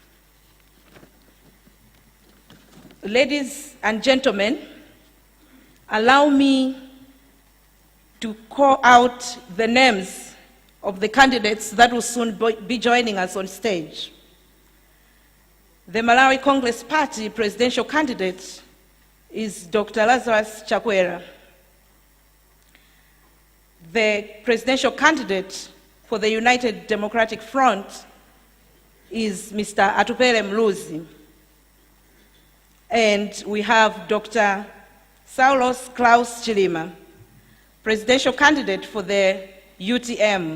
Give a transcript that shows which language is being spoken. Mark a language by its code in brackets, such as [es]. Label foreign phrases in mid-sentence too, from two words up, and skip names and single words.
[en] Ladies and gentlemen, allow me to call out the names of the candidates that will soon be joining us on stage. The Malawi Congress Party presidential candidate is Dr. Lazarus Chakwera. The presidential candidate for the United Democratic Front is Mr. Atupele Mluzi. And we have Dr. Saulos Klaus Chilima, presidential candidate for the UTM.